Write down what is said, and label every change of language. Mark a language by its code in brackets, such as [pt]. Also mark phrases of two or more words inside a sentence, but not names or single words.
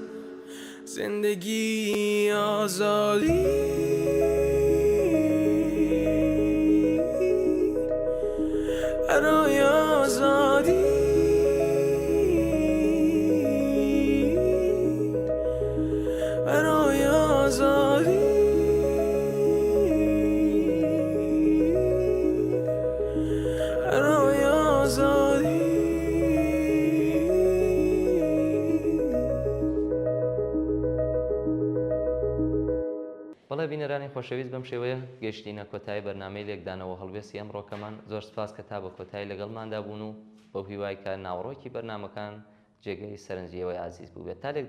[fa] زندگی آزادی، برای آزادی، برای آزادی، برای آزادی. [ckb] بەڵێ بینەرانی خۆشەویست بەم شێوەیە گەیشتینە کۆتایی بەرنامەی لێکدانەوە هەڵوێستی ئەمڕۆکەمان. زۆر سپاس کە تا بە کۆتایی لەگەڵماندا بوون و بەو هیوای کە ناوڕۆکی بەرنامەکان جێگەی سەرنجیەوەی عزیز بوو بێت.